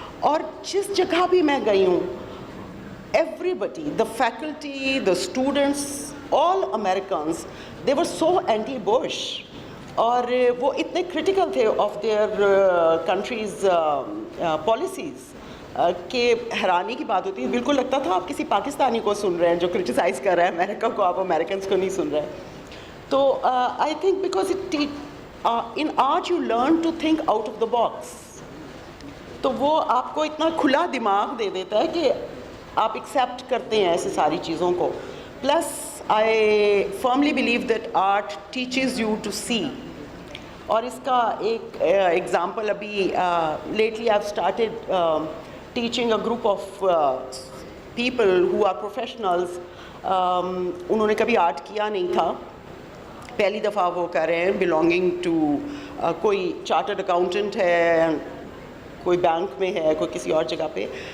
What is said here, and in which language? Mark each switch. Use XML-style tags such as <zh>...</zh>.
<ur>اور جس جگہ بھی میں گئی ہوں،</ur> <en>Everybody, the faculty, the students, all Americans, they were so anti Bush.</en> <ur>اور وہ اتنے کرٹیکل تھے آف دیئر کنٹریز پالیسیز کہ حیرانی کی بات ہوتی ہے. بالکل لگتا تھا آپ کسی پاکستانی کو سن رہے ہیں جو کرٹیسائز کر رہا ہے امریکہ کو، آپ امریکنس کو نہیں سن رہے.</ur> <en>تو I think because in art you learn to think out of the box.</en> <ur>تو وہ آپ کو اتنا کھلا دماغ دے دیتا ہے کہ آپ ایکسیپٹ کرتے ہیں ایسی ساری چیزوں کو.</ur> <en>Plus I firmly believe that art teaches you to see.</en> <ur>اور اس کا ایک ایگزامپل ابھی lately</ur> <en>I have started teaching a group of people who are professionals.</en> <ur>انہوں نے کبھی آرٹ کیا نہیں تھا, پہلی دفعہ وہ کر رہے ہیں, بلانگنگ ٹو کوئی چارٹرڈ اکاؤنٹنٹ ہے, کوئی بینک میں ہے, کوئی کسی اور جگہ پہ.</ur>